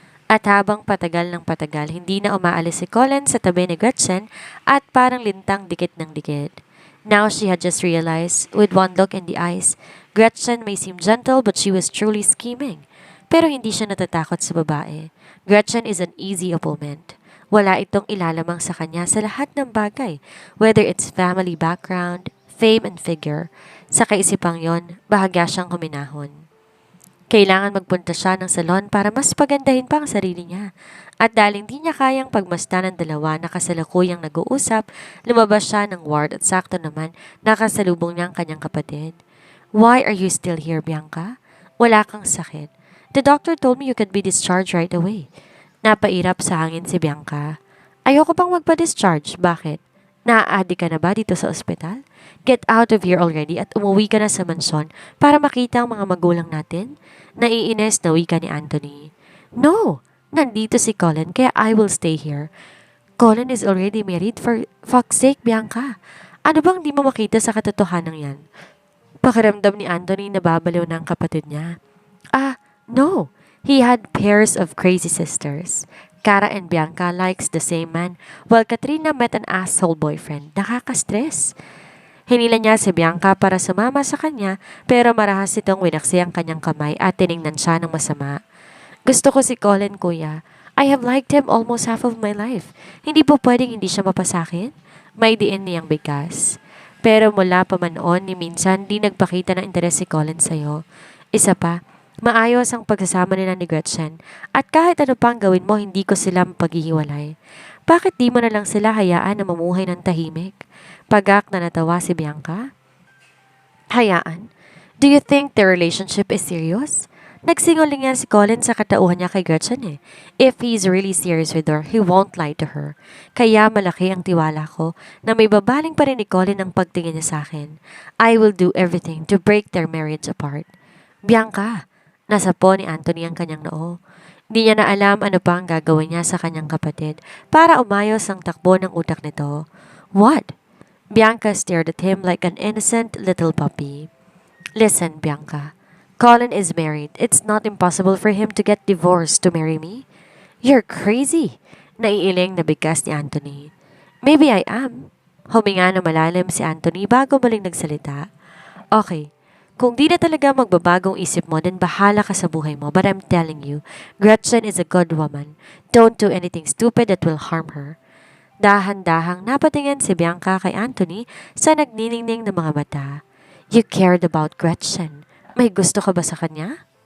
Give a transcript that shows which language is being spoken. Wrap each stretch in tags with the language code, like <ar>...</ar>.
<tl>At habang patagal ng patagal, hindi na umaalis si Colin sa tabi ni Gretchen at parang lintang dikit ng dikit.</tl> <en>Now she had just realized, with one look in the eyes, Gretchen may seem gentle but she was truly scheming.</en> <tl>Pero hindi siya natatakot sa babae.</tl> <en>Gretchen is an easy opponent.</en> <tl>Wala itong ilalamang sa kanya sa lahat ng bagay,</tl> <en>whether it's family background, fame and figure.</en> <tl>Sa kaisipang yon, bahagya siyang huminahon. Kailangan magpunta siya ng salon para mas pagandahin pa ang sarili niya. At dahil hindi niya kayang pagmasdan ng dalawa na kasalukuyang nag-uusap, lumabas siya ng ward at sakto naman nakasalubong niya ang kanyang kapatid.</tl> <en>Why are you still here, Bianca?</en> <tl>Wala kang sakit.</tl> <en>The doctor told me you could be discharged right away.</en> <tl>Napairap sa hangin si Bianca. Ayoko pang magpa-discharge. Bakit? Naa-addict ka na ba dito sa ospital?</tl> <en>Get out of here already</en> <tl>at umuwi ka na sa mansyon para makita ang mga magulang natin? Naiines na wika ni Anthony.</tl> <en>No!</en> <tl>Nandito si Colin kaya</tl> <en>I will stay here. Colin is already married, for fuck's sake, Bianca.</en> <tl>Ano bang di mo makita sa katotohanan yan? Pakiramdam ni Anthony na babaliw na ang kapatid niya.</tl> <en>No. He had pairs of crazy sisters. Cara and Bianca likes the same man, while Katrina met an asshole boyfriend.</en> <tl>Nakaka-stress. Hinila niya si Bianca para sumama sa kanya, pero marahas itong winaksi ang kanyang kamay at tiningnan siya ng masama. Gusto ko si Colin, kuya.</tl> <en>I have liked him almost half of my life.</en> <tl>Hindi po pwedeng hindi siya mapasakin? May diin niyang bigkas. Pero mula pa man noon, ni minsan di nagpakita ng interes si Colin sa'yo. Isa pa, maayos ang pagsasama nila ni Gretchen at kahit ano pang gawin mo, hindi ko sila paghihiwalay. Bakit di mo na lang sila hayaan na mamuhay ng tahimik? Pagak na natawa si Bianca. Hayaan?</tl> <en>Do you think their relationship is serious?</en> <tl>Nagsinguling yan si Colin sa katauhan niya kay Gretchen eh.</tl> <en>If he's really serious with her, he won't lie to her.</en> <tl>Kaya malaki ang tiwala ko na may babaling pa rin ni Colin ang pagtingin niya sa akin.</tl> <en>I will do everything to break their marriage apart. Bianca!</en> <tl>Nasa po ni Anthony ang kanyang noo. Hindi niya na alam ano pa ang gagawin niya sa kanyang kapatid para umayos ang takbo ng utak nito.</tl> <en>What? Bianca stared at him like an innocent little puppy. Listen, Bianca. Colin is married. It's not impossible for him to get divorced to marry me. You're crazy.</en> <tl>Naiiling na bigkas ni Anthony.</tl> <en>Maybe I am.</en> <tl>Huminga na malalim si Anthony bago muling nagsalita. Okay. Kung di na talaga magbabagong isip mo, then bahala ka sa buhay mo.</tl> <en>But I'm telling you, Gretchen is a good woman. Don't do anything stupid that will harm her.</en> <tl>Dahan-dahang napatingin si Bianca kay Anthony sa nagniningning ng mga mata.</tl> <en>You cared about Gretchen.</en> <tl>May gusto ka ba sa kanya?</tl>